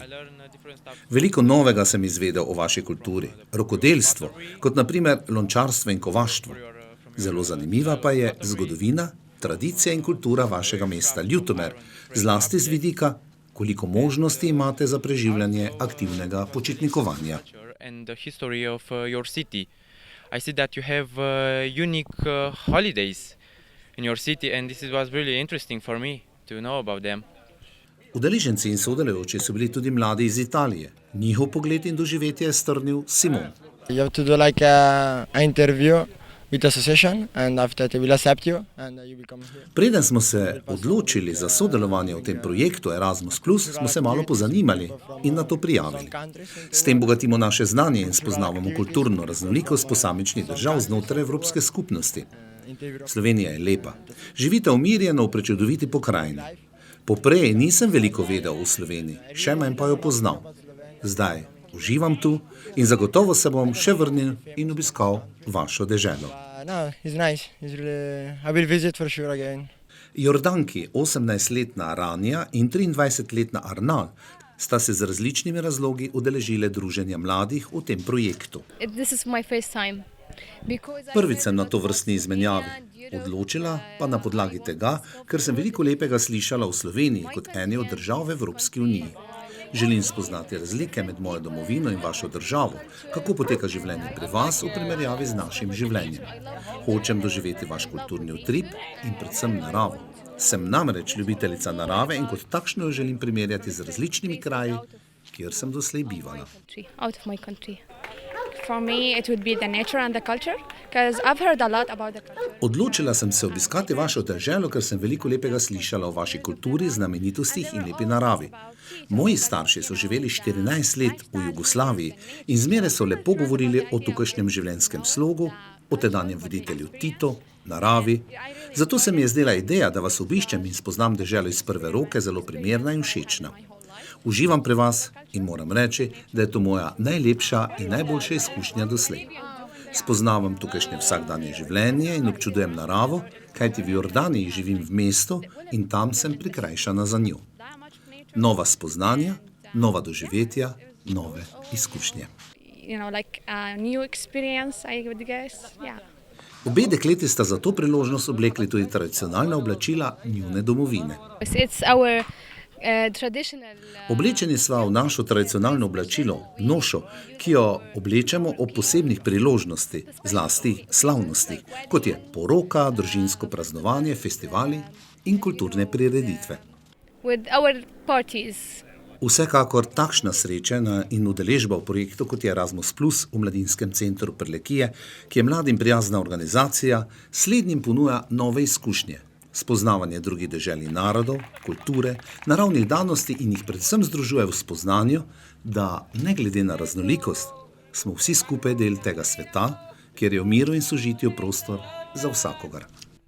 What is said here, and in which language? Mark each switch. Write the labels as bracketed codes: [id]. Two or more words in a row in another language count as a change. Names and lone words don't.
[sl] Veliko novega sem izvedel o vaši kulturi, rokodelstvo, kot na primer lončarstvo in kovaštvo. Zelo zanimiva pa je zgodovina, tradicija in kultura vašega mesta Ljutomer, zlasti z vidika, koliko možnosti imate za preživljanje aktivnega počitnikovanja. [en] I see that you have unique holidays in your city, and this was really interesting for me to know about them. [sl] Udeleženci in sodelujoči so bili tudi mladi iz Italije. Njihov pogled in doživetje je strnil Simon. [en] You have to do like an interview with the association, and after they will accept you, and you will come here. [sl] Preden smo se odločili za sodelovanje v tem projektu Erasmus+, smo se malo pozanimali in na to prijavili. S tem bogatimo naše znanje in spoznavamo kulturno raznolikost posamičnih držav znotraj Evropske skupnosti. Slovenija je lepa. Živite umirjeno v prečudoviti pokrajini. Poprej nisem veliko vedel o Sloveniji, še manj pa jo poznal. Zdaj uživam tu in zagotovo se bom še vrnil in obiskal vašo deželo. [en] No, it's nice. It's really, I will visit for sure again. [sl] Jordanki, 18-letna Rania in 23-letna Arnal, sta se z različnimi razlogi udeležile druženja mladih v tem projektu. [en] This is my first time. [sl] Prvič sem na to vrstni izmenjavi, odločila pa na podlagi tega, ker sem veliko lepega slišala v Sloveniji kot eni od držav v Evropski uniji. Želim spoznati razlike med mojo domovino in vašo državo, kako poteka življenje pri vas v primerjavi z našim življenjem. Hočem doživeti vaš kulturni utrip in predvsem naravo. Sem namreč ljubiteljica narave in kot takšno jo želim primerjati z različnimi kraji, kjer sem doslej bivala. [en] Out of my country. For me it would be the nature and the culture, because I've heard a lot about the culture. [sl] Odločila sem se obiskati vašo deželo, ker sem veliko lepega slišala o vaši kulturi, znamenitostih in lepi naravi. Moji starši so živeli 14 let v Jugoslaviji in zmeraj so lepo govorili o tukajšnjem življenjskem slogu, o tedanjem voditelju Titu, naravi. Zato se mi je zdela ideja, da vas obiščem in spoznam deželo iz prve roke, zelo primerna in všečna. Uživam pri vas in moram reči, da je to moja najlepša in najboljša izkušnja doslej. Spoznavam tukajšnje vsakdanje življenje in občudujem naravo, kajti v Jordaniji živim v mestu in tam sem prikrajšana za njo. Nova spoznanja, nova doživetja, nove izkušnje. [en] You know, like a new experience, I would guess. Yeah. [sl] Obe dekleti sta za to priložnost oblekli tudi tradicionalna oblačila njune domovine. [en] It's our traditional. [sl] Oblečeni sva v našo tradicionalno oblačilo, nošo, ki jo oblečemo ob posebnih priložnosti, zlasti slavnosti, kot je poroka, družinsko praznovanje, festivali in kulturne prireditve. [en] With our parties. [sl] Vsekakor takšna srečanja in udeležba v projektu, kot je Erasmus+ v Mladinskem centru Prlekije, ki je mladim prijazna organizacija, slednjim ponuja nove izkušnje. Spoznavanje drugih dežel in narodov, kulture, naravnih danosti in jih predvsem združuje v spoznanju, da ne glede na raznolikost, smo vsi skupaj del tega sveta, kjer je v miru in sožitju prostor za vsakogar.